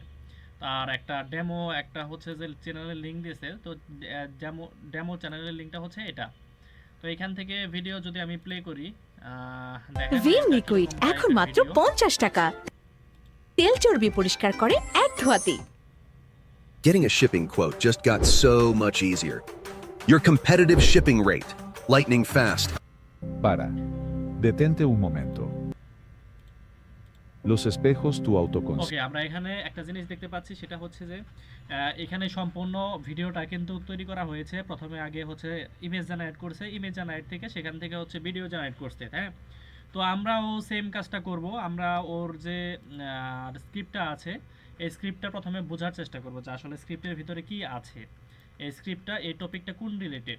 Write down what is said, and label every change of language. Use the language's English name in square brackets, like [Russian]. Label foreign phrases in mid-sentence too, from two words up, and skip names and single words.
[Bangla] আর একটা ডেমো একটা হচ্ছে যে চ্যানেলের লিঙ্ক দিয়েছে, তো ডেমো ডেমো চ্যানেলের লিঙ্কটা হচ্ছে এটা। তো এখান থেকে ভিডিও যদি আমি প্লে করি, দেখেন ভিম এটা লিকুইড কীরকম এখন টাইপের মাত্র ভিডিও। 50 টাকা। তেল চর্বি পরিষ্কার করে এক ধোয়াতেই। [English] Getting a shipping quote just got so much easier. Your competitive shipping rate, lightning fast. [Spanish] Para. Detente un momento. Los espejos tu [Bangla] ওকে, [Spanish] autoconcepto. [Bangla] আমরা এখানে একটা জিনিস দেখতে পাচ্ছি, সেটা হচ্ছে যে এখানে সম্পূর্ণ ভিডিওটা কিন্তু তৈরি করা হয়েছে। প্রথমে আগে হচ্ছে [English] image generate [Bangla] করছে, [English] image generate [Bangla] থেকে সেখান থেকে হচ্ছে [English] video generate [Bangla] করছে, হ্যাঁ। তো আমরাও সেম কাজটা করব। আমরা ওর যে স্ক্রিপ্টটা আছে, এই স্ক্রিপ্টটা প্রথমে বোঝার চেষ্টা করব যে আসলে স্ক্রিপ্টের ভিতরে কি আছে, এই স্ক্রিপ্টটা এই টপিকটা কোন রিলেটেড।